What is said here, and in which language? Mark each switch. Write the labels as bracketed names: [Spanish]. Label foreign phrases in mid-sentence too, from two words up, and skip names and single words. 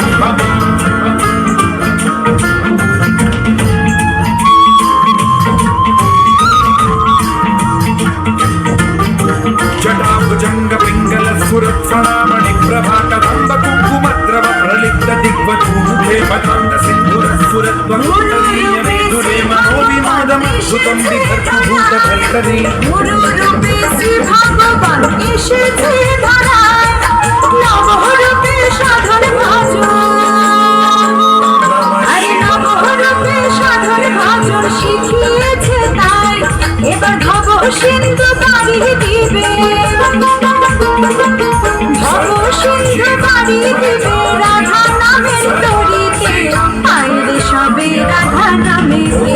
[Sanskrit] జటాభుజంగ పింగళ స్ఫురత్ఫణామణి ప్రభాకరంబ కుంకుమద్రవ ప్రలిప్త దిగ్వధూముఖే పతాంగ సింధుర స్ఫురత్వమూర్తనీయమేధురే మనోవినోదమద్భుతం విభర్తుభూత భర్తరీ। [Bangla] গুরুরূপে শ্রী ভগবান এসেছে ধরায়, নবরূপে সাধন ভজন, নবরূপে সাধন ভজন শিখিয়েছে তাই, এবার ভব সিন্ধু বাড়ি দিবে, ভব সিন্ধু বাড়ি দিবে রাধা নামের তরিতে, আইরে সবে রাধা নামেতে।